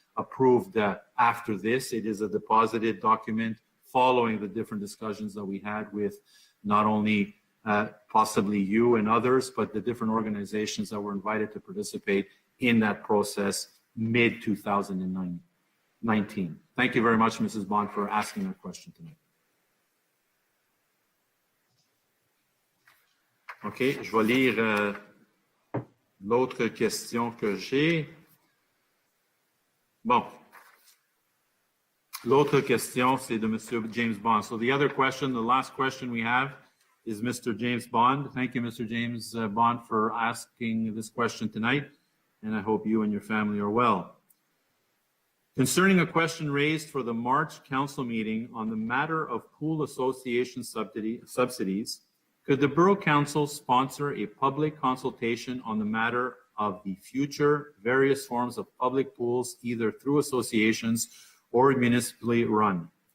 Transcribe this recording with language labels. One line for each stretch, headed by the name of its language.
English: approved after this. It is a deposited document following the different discussions that we had with not only possibly you and others, but the different organizations that were invited to participate in that process mid-2019. Thank you very much, Mrs. Bond, for asking that question tonight.
French: OK, je vais lire l'autre question que j'ai. Bon. L'autre question, c'est de Monsieur James Bond.
English: So the other question, the last question we have is Mr. James Bond. Thank you, Mr. James Bond, for asking this question tonight, and I hope you and your family are well. Concerning a question raised for the March Council meeting on the matter of pool association subsidies, could the Borough Council sponsor a public consultation on the matter of the future various forms of public pools, either through associations or municipally run?